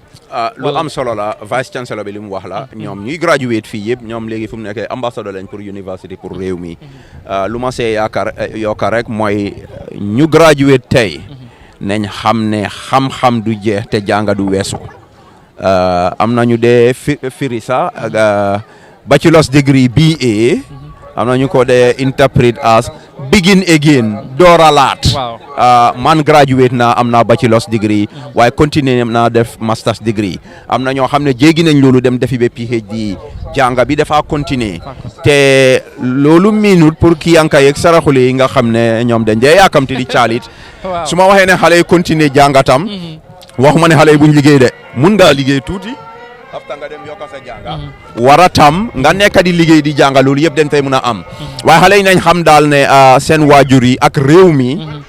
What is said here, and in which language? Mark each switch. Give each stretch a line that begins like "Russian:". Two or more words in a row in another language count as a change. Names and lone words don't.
Wolof: lu am solo la
English: vice chancellor
Wolof: bi li mu wax la ñoom ñuy graduate fii yëpp ñoom léegi fu mu nekkee ambassadeur lañ pour university pour réew mi lu ma see yaakaar rek mooy ñu graduate tey nañ xam ne xam-xam du jeex te jànga du weesu am nañu dee firi sax
English: bachelor's degree BA
Wolof: am na ñu ko dee
English: interpret as begin again
Wolof: dooralaat man graduate na am na
English: bachelor's degree
Wolof: waaye continuer naa def
English: master's degree
Wolof: am na ñoo xam ne jéggi nañ loolu dem defi ba PhD jànga bi dafa continuer te loolu minute pour ki yanka yeeg saraxule yi nga xam ne ñoom dañ dee yaakamti di caalit su ma waxee ne xale yi continuer jàngatam waxuma ne xale yi buñ liggéey de mun ngaa liggéey tuuti afta nga dem yokka sa jànga war a tam nga nekk di liggéey di jànga loolu yëpp dañ fay mun a am waaye xale yi nañ xam daal ne seen waajur yi ak réew mi